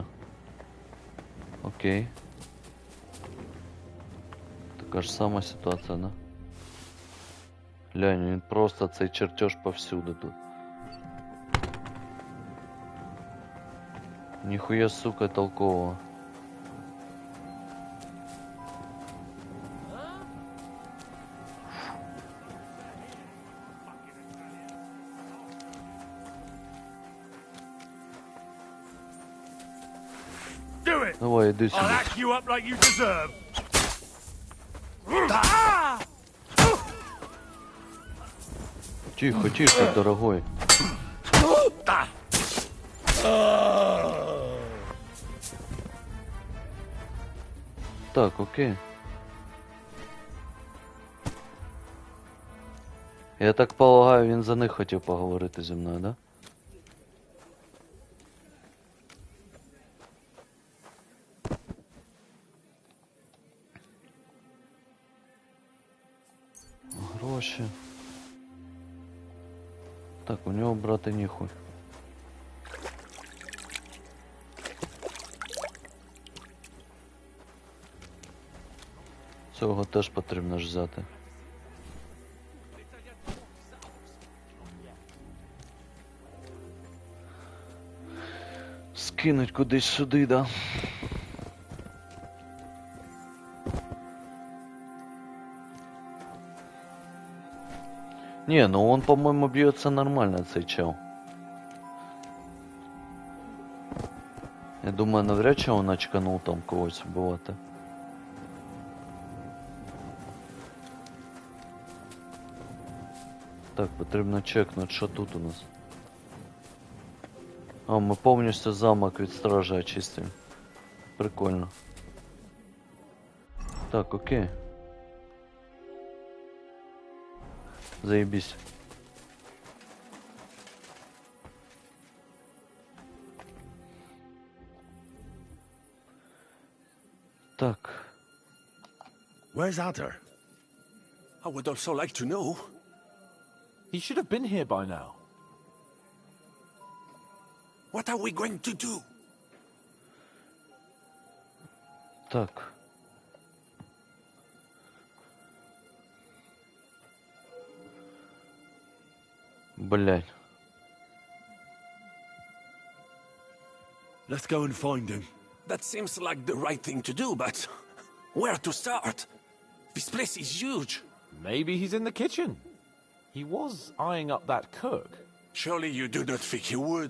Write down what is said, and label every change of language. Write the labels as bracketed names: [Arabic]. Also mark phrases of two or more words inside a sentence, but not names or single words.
[Ukrainian] Окей. Така ж сама ситуація, да? Глянь, він просто цей чертеж повсюди тут. Ніхуя, сука, толкового. [English] Do it! [Ukrainian] Давай, іди [English] I'll [Ukrainian] сюди. [English] act you up like you deserve. [Ukrainian] Тихо, тихо, дорогой. Так, окей. [Russian] Я так полагаю, [Ukrainian] він за них хотів поговорити зі мною, да? Гроші. Так, у нього брати ніхуй. Цього теж потрібно ж взяти. Скинуть кудись сюди, да? [Russian] Не, ну он, по-моему, бьется нормально, [Ukrainian] цей чел. Я думаю, навряд чи [Russian] он очканул [Ukrainian] там когось вбивати. Так, потрібно чекнути, що тут у нас. А, ми повністю замок від стражі очистили. Прикольно. Так, окей. Заебись. Так. [English] Where's Adder? I would also like to know. He should have been here by now. What are we going to do? [Ukrainian] Так. Блядь. [English] Let's go and find him. That seems like the right thing to do, but where to start? This place is huge. Maybe he's in the kitchen. He was eyeing up that cook. Surely you do not think he would?